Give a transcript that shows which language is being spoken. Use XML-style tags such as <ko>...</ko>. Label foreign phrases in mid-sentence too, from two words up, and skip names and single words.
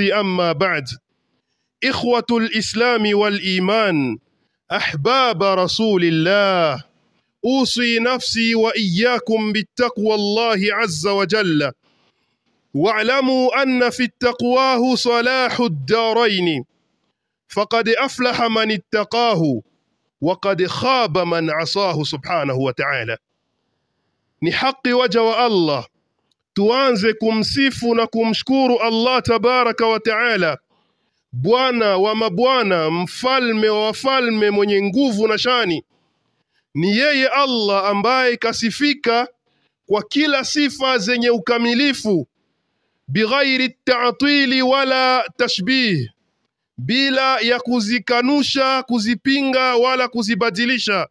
<ar>أما بعد، إخوة الإسلام والإيمان، أحباب رسول الله، أوصي نفسي وإياكم بالتقوى الله عز وجل. واعلموا أن في التقواه صلاح الدارين، فقد أفلح من اتقاه وقد خاب من عصاه سبحانه وتعالى.</ar> <sw>Ni haki waja wa Allah tuanze kumsifu na kumshukuru</sw> <ar>الله تبارك وتعالى,</ar> <sw>Bwana wa mabwana, mfalme wa wafalme, mwenye nguvu na shani. Ni yeye Allah ambaye kasifika kwa kila sifa zenye ukamilifu,</sw> <ar>بغير تعطيل ولا تشبيه,</ar> <sw>bila ya kuzikanusha, kuzipinga wala kuzibadilisha.</sw>